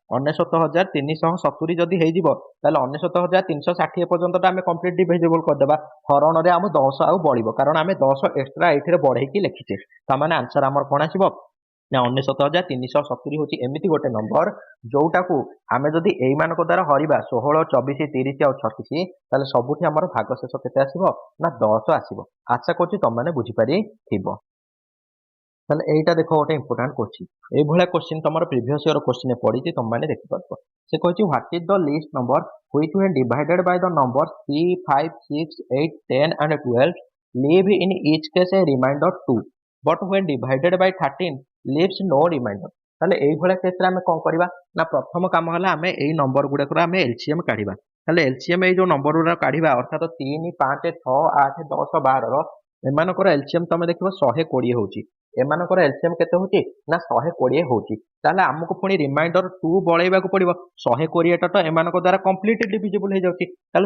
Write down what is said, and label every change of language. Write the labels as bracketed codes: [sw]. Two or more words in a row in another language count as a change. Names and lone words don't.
[or] 99,370 ଯଦି ହେଇଯିବ ତାହେଲେ 99,360 ପର୍ଯ୍ୟନ୍ତଟା ଆମେ [en] complete divisible [or] କରିଦେବା ହରଣରେ ଆମ 10 ଆଉ ବଳିବ କାରଣ ଆମେ 10 ଏକ୍ସଟ୍ରା ଏଇଥିରେ ବଢେଇକି ଲେଖିଛେ ତାମାନେ ଆନ୍ସର ଆମର କ'ଣ ଆସିବ ନା 99,370 ହେଉଛି ଏମିତି ଗୋଟେ ନମ୍ବର ଯୋଉଟାକୁ ଆମେ ଯଦି ଏଇମାନଙ୍କ ଦ୍ୱାରା ହରିବା 16 24 30 ଆଉ 36 ତାହେଲେ ସବୁଠି ଆମର ଭାଗଶେଷ କେତେ ଆସିବ ନା 10 ଆସିବ ଆଶା କରୁଛି ତମମାନେ ବୁଝିପାରିଥିବ। ତାହେଲେ ଏଇଟା ଦେଖ ଗୋଟେ [en] important question এইଭଳିଆ କ୍ୱେଶ୍ଚିନ୍ ତମର previous year question [or] ପଡ଼ିଛି ତମମାନେ ଦେଖିପାରୁଛ ସେ କହିଛି [en] what is the least number which when divided by the numbers 3 5 6 8 10 and 12 leave in each case a remainder 2 but when divided by 13 leaves no remainder। [or] ତାହେଲେ এইଭଳିଆ କେସରେ ଆମେ କ'ଣ କରିବା ନା ପ୍ରଥମ କାମ ହେଲା ଆମେ ଏଇ ନମ୍ବର ଗୁଡ଼ାକର ଆମେ ଏଲସିଏମ୍ କାଢ଼ିବା ତାହେଲେ ଏଲସିଏମ୍ ଏଇ ଯୋଉ ନମ୍ବର ଗୁଡ଼ା କାଢ଼ିବା ଅର୍ଥାତ 3 5 6 8 10 12ର ଏମାନଙ୍କର ଏଲସିଏମ୍ ତମେ ଦେଖିବ 120 ହେଉଛି ଏମାନଙ୍କର ଏଲସିଏମ୍ କେତେ ହେଉଛି ନା 120 ହେଉଛି ତାହେଲେ ଆମକୁ ପୁଣି ରିମାଇଣ୍ଡର 2 ବଳେଇବାକୁ ପଡ଼ିବ 120ଟା ତ ଏମାନଙ୍କ ଦ୍ୱାରା [en] complete divisible [or] ହେଇଯାଉଛି ତାହେଲେ